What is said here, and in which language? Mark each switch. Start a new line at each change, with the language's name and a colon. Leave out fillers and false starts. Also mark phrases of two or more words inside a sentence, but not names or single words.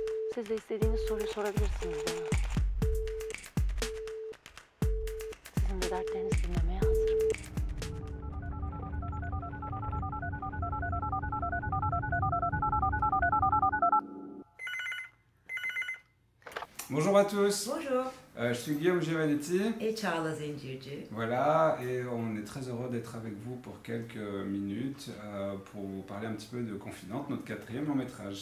Turkish: Siz de istediğiniz soruyu sorabilirsiniz bana. Sizin de dertlerinizi dinlemeye hazırım.
French: Bonjour à tous, Bonjour. Je suis Guillaume Giovannetti. Et Charles Zincirci. Voilà, et on est très heureux d'être avec vous pour quelques minutes pour vous parler un petit peu de Confidente, notre 4e long métrage.